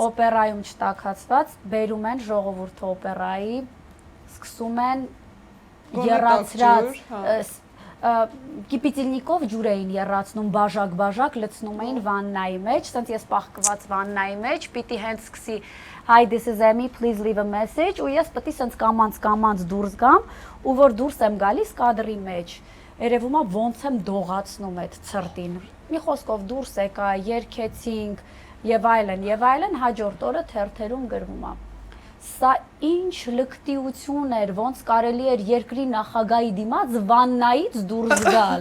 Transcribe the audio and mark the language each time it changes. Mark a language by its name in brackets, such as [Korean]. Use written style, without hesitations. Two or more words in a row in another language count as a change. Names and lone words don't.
[Armenian] Օպերայում չտաքացված, բերում են ժողովուրդը օպերայի, սկսում են երացրած կիպիտիլնիկով ջուր էին երացնում, բաժակ լցնում էին վաննայի մեջ, ասենց ես պահկված վաննայի մեջ, պիտի հենց սկսի [English] Hi, this is Amy, please leave a message, [Armenian] ու ես պետք է սենց կամանց դուրս գամ, ու որ դուրս եմ գալիս կադրի մեջ, երևում է ոնց եմ դողացնում այդ ցրտին։ Մի խոսքով դուրս եկա, երգեցինք եւ այլն, հաջորդ օրը թերթերում գրվում է։ Սա ինչ լկտիություն էր, ոնց կարելի էր երկրի նախագահի դիմաց վաննայից դուրս գալ։